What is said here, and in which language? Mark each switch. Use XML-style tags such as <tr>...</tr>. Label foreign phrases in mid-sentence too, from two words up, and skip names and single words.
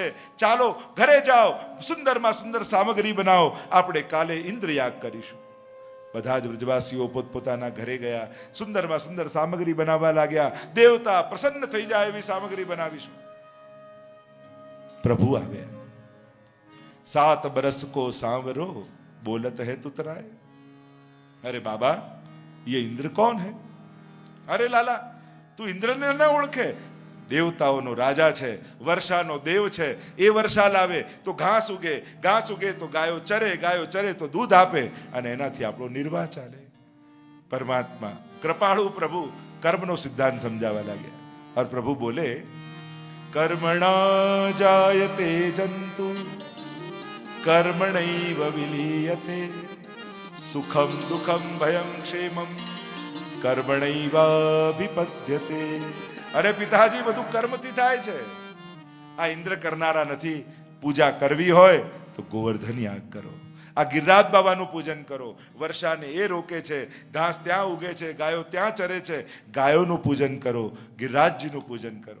<gu>ચાલો ઘરે જાઓ, સુંદરમાં સુંદર સામગ્રી બનાવો, આપણે કાલે ઇન્દ્ર યાગ કરીશું. બધા જ વ્રજવાસીઓ પોતપોતાના ઘરે ગયા, સુંદરમાં સુંદર સામગ્રી બનાવવા લાગ્યા. દેવતા પ્રસન્ન થઈ જાય એવી સામગ્રી બનાવીશું. પ્રભુ આવ્યા.</gu> <bra>7 बरस को सांवरो बोलत है तुतराय.</bra> <hi>अरे बाबा, ये इंद्र कौन है? अरे लाला,</hi> <gu>તું ઇન્દ્રને ન ઓળખે? દેવતાઓનો રાજા છે, વર્ષાનો દેવ છે. એ વર્ષા લાવે તો ઘાસ ઉગે, ઘાસ ઉગે તો ગાયો ચરે, ગાયો ચરે તો દૂધ આપે અને એનાથી આપણો નિર્વાહ ચાલે. પરમાત્મા કૃપાળુ પ્રભુ કર્મનો સિદ્ધાંત સમજાવવા લાગ્યા.</gu> <hi>और प्रभु बोले,</hi> <sa>कर्मणा जायते जंतु कर्मणैव विलीयते, सुखम दुखम भयं क्षेमम कर्मणैवाभिपद्यते.</sa> <gu>અરે પિતાજી, બધું કર્મથી થાય છે. આ ઇન્દ્ર કરનારા નથી. પૂજા કરવી હોય તો ગોવર્ધન યાગ કરો, આ ગિરિરાજ બાબાનું પૂજન કરો. વર્ષાને એ રોકે છે, ઘાસ ત્યાં ઉગે છે, ગાયો ત્યાં ચરે છે, ગાયોનું પૂજન કરો, ગિરિરાજજીનું પૂજન કરો.</gu>